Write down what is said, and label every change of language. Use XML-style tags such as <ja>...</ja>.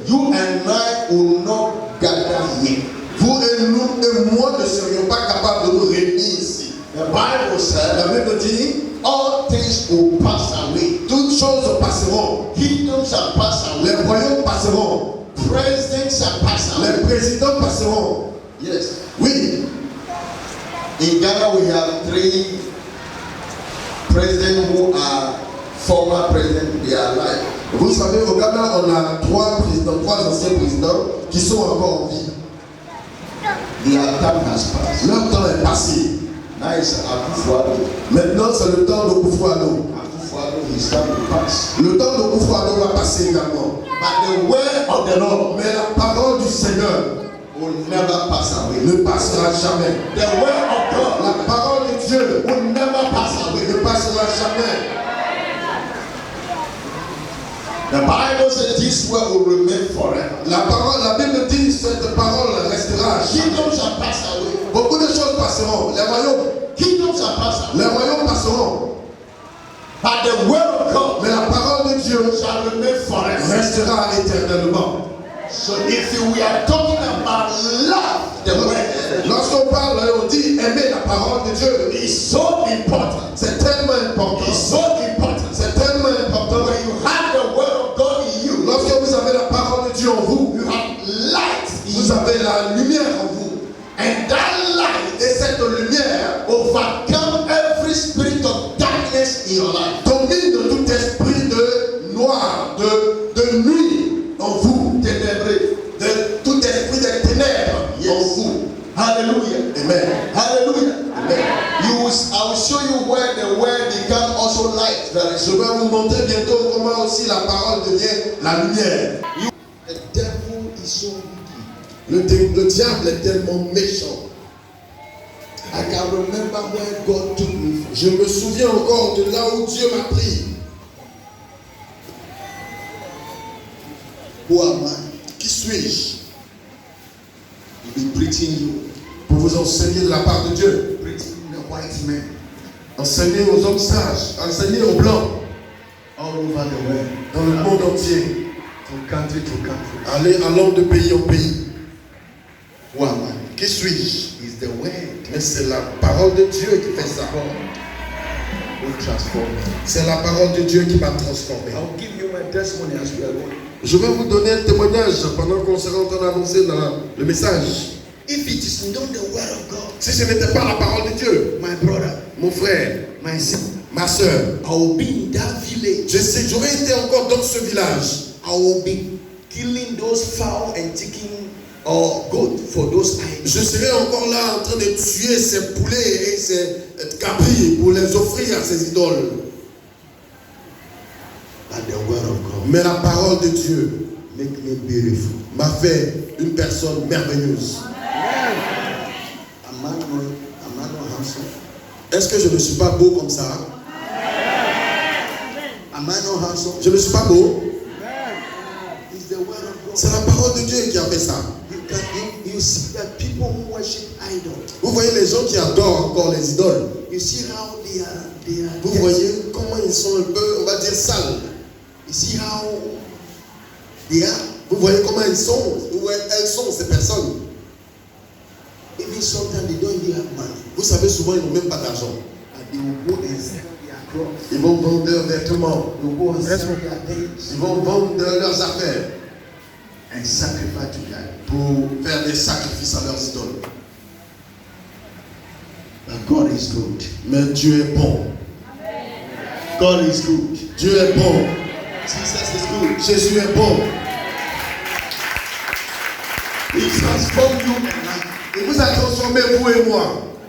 <en>you and I will not gather here.</en> <fr>vous et nous et moi ne serions pas capables de nous réunir ici.</fr> <en>The Bible says,</en> <fr>La Bible dit,</fr> <en>all things will pass away.</en> <fr>toutes choses passeront.</fr> <en>Kingdoms shall pass</en> <fr>Les</fr> <en>away.</en> <fr>royaumes passeront.</fr> <en>Presidents shall pass away.</en> <fr>Les présidents passeront.</fr> <en>Yes.</en> <fr>Oui.</fr> <en>In Ghana, we have 3 presidents who are former presidents. They are alive.</en> <fr>Vous savez, au Ghana, on a 3 présidents, 3 anciens présidents qui sont encore en vie.</fr> <en>Their time has passed.</en> <fr>Leur temps est passé.</fr> <en>Now it's Akufo-Addo.</en> <fr>Maintenant, c'est le temps de Akufo-Addo.</fr> <en>Akufo-Addo, his time will pass.</en> <fr>Le temps de Akufo-Addo va passer également.</fr> <en>But the word of the Lord</en> <fr>Mais la parole du Seigneur</fr> <en>will never pass away.</en> <fr>ne passera jamais.</fr> <en>The word of God</en> <fr>La parole de Dieu</fr> <en>will never pass away.</en> <fr>ne passera jamais.</fr> <en>The Bible says this word will remain forever.</en> <fr>La Bible dit cette parole restera.</fr> <en>Kingdoms shall pass away.</en> <fr>Beaucoup de choses passeront. Les royaumes,</fr> <en>Kingdoms shall pass away.</en> <fr>les royaumes passeront.</fr> <en>But the word of God</en> <fr>Mais la parole de Dieu</fr> <en>shall remain forever.</en> <fr>restera éternellement.</fr> <en>So if we are talking about love, the word</en> <fr>Lorsqu'on parle et on dit aimer la parole de Dieu,</fr> <en>is so important.</en> <fr>c'est tellement important.</fr> <en>It's so important.</en> <fr>C'est tellement important.</fr> <en>When you have the word of God in you,</en> <fr>Lorsque vous avez la parole de Dieu en vous,</fr> <en>you have light in</en> <fr>vous</fr> <en>you.</en> <fr>avez la lumière en vous.</fr> <en>And that light</en> <fr>Et cette lumière</fr> <en>overcome every spirit of darkness in your life.</en> <fr>domine de tout esprit de noir, de nuit en vous, Ténébreux. de tout esprit de ténèbres en vous.</fr> <en>Hallelujah. Amen. Hallelujah. Amen. I will show you where the word becomes also light. Very</en> <fr>Je</fr> <en>soon.</en> <fr>vais vous montrer bientôt comment aussi la parole devient la lumière.</fr> <en>The devil is so wicked.</en> <fr>Le diable est tellement méchant.</fr> <en>I can remember where God took me from.</en> <fr>Je me souviens encore de là où Dieu m'a pris.</fr> <en>Who am I?</en> <fr>Qui suis-je</fr> <en>To be preaching you.</en> <fr>pour vous enseigner de la part de Dieu?</fr> <en>Preaching the white men</en> <fr>Enseigner aux hommes sages, enseigner aux blancs</fr> <en>all over the world.</en> <fr>dans le monde entier.</fr> <en>From country to country.</en> <fr>Allant de pays en pays.</fr> <en>Who am I?</en> <fr>Qui suis-je?</fr> <en>Is the word</en> <fr>Mais c'est la parole de Dieu qui fait ça.</fr> <en>who transforms me.</en> <fr>C'est la parole de Dieu qui m'a transformé.</fr> <en>I'll give you my testimony as we are going.</en> <fr>Je vais vous donner un témoignage pendant qu'on sera en train d'avancer dans le message.</fr> <en>If it is not the word of God,</en> <fr>Si ce n'était pas la parole de Dieu,</fr> <en>my brother,</en> <fr>mon frère,</fr> <en>my sister,</en> <fr>ma soeur,</fr> <en>I will be in that village.</en> <fr>j'aurais été encore dans ce village.</fr> <en>I will be killing those fowl and chicken or goat for those idols.</en> <fr>Je serais encore là en train de tuer ces poulets et ces capris pour les offrir à ces idoles.</fr> <en>But the word of God</en> <fr>Mais la parole de Dieu</fr> <en>make me beautiful.</en> <fr>m'a fait une personne merveilleuse.</fr> <en>Am I not handsome?</en> <fr>Est-ce que je ne suis pas beau comme ça?</fr> <en>Am I not handsome?</en> <fr>Je ne suis pas beau.</fr> <en>It's the word of God.</en> <fr>C'est la parole de Dieu qui a fait ça.</fr> <en>You see that people who worship idols.</en> <fr>Vous voyez les gens qui adorent encore les idoles.</fr> <en>You see how they are.</en> <fr>Vous voyez comment ils sont un peu, on va dire, sales.</fr> <en>You see how they are.</en> <fr>Vous voyez comment ils sont, où elles sont ces personnes.</fr> <en>Even sometimes they don't even have money.</en> <fr>Vous savez, souvent ils n'ont même pas d'argent.</fr> <en>And they will go and sell their clothes.</en> <fr>Ils vont vendre leurs vêtements.</fr> <en>They will go and sell their things</en> <fr>Ils vont vendre leurs affaires</fr> <en>and sacrifice to God.</en> <fr>pour faire des sacrifices à leurs idoles.</fr> <en>But God is good.</en> <fr>Mais Dieu est bon.</fr> <en>God is good.</en> <fr>Dieu est bon.</fr> <en>Jesus is good.</en> <fr>Jésus est bon.</fr> <en>He transformed you and I.</en> <fr>Il vous a transformé, vous et moi.</fr>